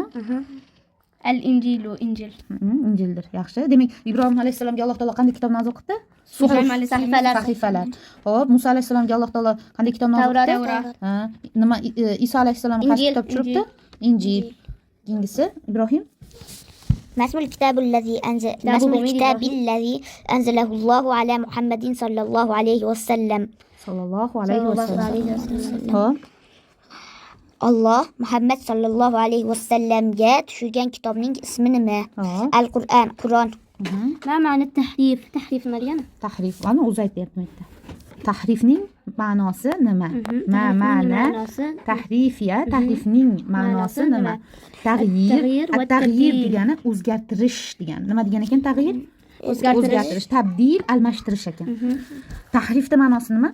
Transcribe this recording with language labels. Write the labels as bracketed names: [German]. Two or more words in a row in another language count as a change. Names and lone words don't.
[Arabic] الإنجيل، إنجيل. [Uzbek] Injildir. Yaxshi. Demak, Ibrohim alayhisalomga Alloh taolo qanday kitob nozil qildi? Sahifalar. Xo'p, Musa alayhisalomga Alloh taolo qanday kitob nozil qildi? Tavrat. Nima Iso alayhisalom qaysi kitob tushiribdi? Injil. Keyingisi Ibrohim. [Arabic] ما اسم الكتاب الذي أنزله الله على محمد صلى الله عليه وسلم الله محمد صلى الله عليه وسلم جاء [Uzbek] tushirgan kitobning ismi nima? Al-Qur'on, Qur'on. [Arabic] ما معنى تحريف؟ تحريف مريم. [Uzbek] Tahrif. Ana o'zi aytayapti. Tahrifning ma'nosi nima? [Arabic] معنى تحريفية, [Uzbek] tahrifning ma'nosi nima? Tag'yir degani o'zgartirish degani. Nima degan ekan tag'yir? O'zgartirish, tabdil, almashtirish ekan. Tahrifning ma'nosi nima?